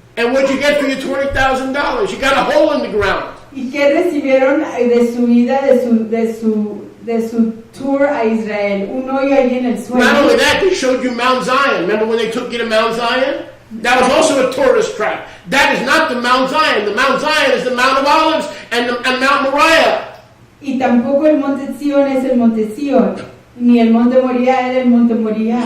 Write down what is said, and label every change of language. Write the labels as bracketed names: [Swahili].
[English] And what'd you get for your $20,000? You got a hole in the ground. [Spanish] ¿Y qué recibieron de su vida, de su tour a Israel? Un hoyo allí en el [English] Not [Spanish] suelo. [English] only that, they showed you Mount Zion. Remember when they took you to Mount Zion? That was also a tourist trap. That is not the Mount Zion. The Mount Zion is the Mount of Olives and Mount Moriah. [Spanish] Y tampoco el monte Sión es el monte Sión, ni el monte Moriah era el monte Moriah.